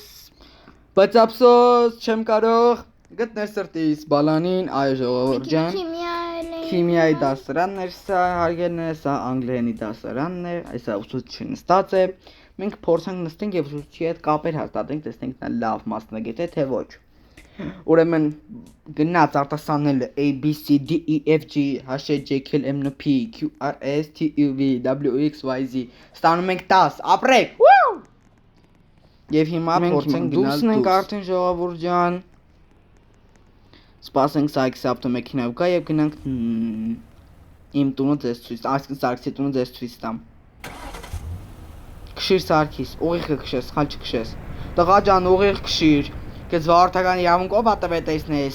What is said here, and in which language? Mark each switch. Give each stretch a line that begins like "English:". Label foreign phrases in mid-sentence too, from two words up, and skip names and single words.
Armenian: Բայց ափսոս չեմ կարող գտնել սրտիս բալանին, այ ժողովուրդ ջան։ Քիմիայի դասարանն էր սա, հարգելն է, սա անգլերենի դասարանն է, այսա ուսուցիչը նստած է։ Մենք փորձենք նստենք եւ ուսուցիչի հետ կապեր հաստատենք, տեսնենք նա լավ մասնագետ է թե ոչ։ Ուրեմն գնաց արտասանել
English: A B C D E F G H I J K L M N P Q R S T U V W X Y Z
Armenian: ստանում ենք 10 ապրեք եւ հիմա փորձենք դուրս ենք արդեն ժողովուրդ ջան սպասենք Սարգսի ավտոմեքենայով գա եւ գնանք իմ տունը ձեզ ցույց այսինքն Սարգսի տունը ձեզ ցույց տամ քշիր Սարգիս ուղիղը քշես սխալ չքշես տղա ջան ուղիղ քշիր Կեզ վարորդական իրավունքով ատվե տեսնես